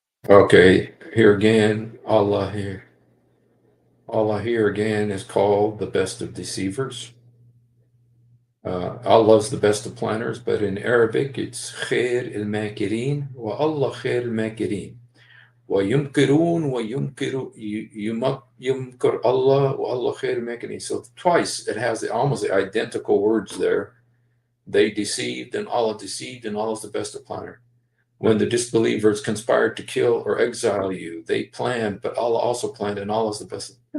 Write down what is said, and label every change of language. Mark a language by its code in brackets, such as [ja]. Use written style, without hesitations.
[en] Okay, here again, Allah here. Allah here again is called the best of deceivers. Allah's the best of planners, but in Arabic it's khair al-makirin wa Allah khair al-makirin. [ar] ويمكرون ويمكر يمكر Allah والله خير الماكرين. [en] So twice it has almost the identical words there. They deceived and Allah deceived, and Allah is the best of planner. When the disbelievers conspired to kill or exile you, they planned, but Allah also planned, and Allah is the best.